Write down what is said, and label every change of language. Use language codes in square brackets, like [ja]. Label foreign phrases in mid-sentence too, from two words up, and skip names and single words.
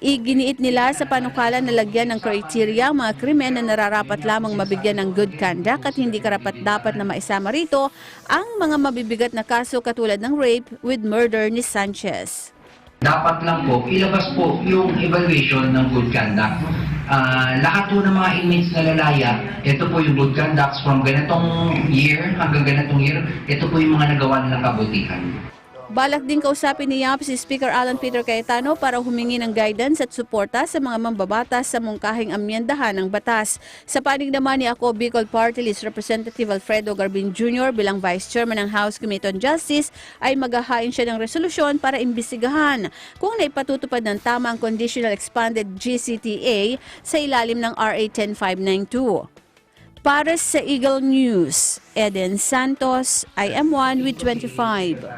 [tl] Iginiit nila sa panukala na lagyan ng kriteria ang mga krimen na nararapat lamang mabigyan ng [en] good conduct [tl] at hindi karapat-dapat na maisama rito ang mga mabibigat na kaso katulad ng [en] rape with murder [tl] ni Sanchez. Dapat lang po, ilabas po yung evaluation ng [en] good conduct. [tl] Lahat po ng mga inmates na lalaya, ito po yung [en] good conducts [tl] from ganitong year hanggang ganitong year, ito po yung mga nagawa nilang kabutihan. Balak din kausapin ni YAP si Speaker Alan Peter Cayetano para humingi ng guidance at suporta sa mga mambabatas sa mungkahing amyendahan ng batas. Sa panig naman ni Ako Bicol Party List Representative Alfredo Garbin Jr. bilang Vice Chairman ng House Committee on Justice ay maghahain siya ng resolusyon para imbestigahan kung naipatutupad ng tama ang Conditional Expanded GCTA sa ilalim ng RA 10592. Para sa Eagle News, Eden Santos, IM1 with 25.